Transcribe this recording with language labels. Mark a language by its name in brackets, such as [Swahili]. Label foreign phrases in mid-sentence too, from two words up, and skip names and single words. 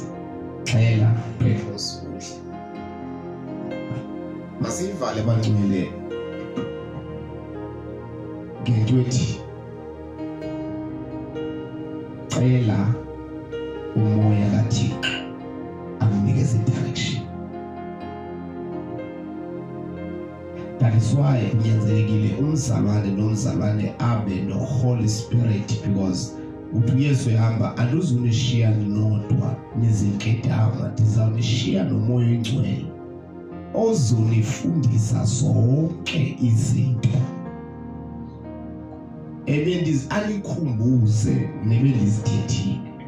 [Xhosa] Xhela Petros udle. Masiyivale bangcwele ngento ethi xhela umoya kaThixo amnikeze direction. [English] That is why [Xhosa] kunyanzelekile umzalwane nomzalwane abe no-Holy Spirit, because uthi uYesu ehamba andizunishiya nodwa nezinkedama, ndizawunishiya nomoya oyingcwele ozonifundisa zonke izinto anikhumbuze nebendizithethile.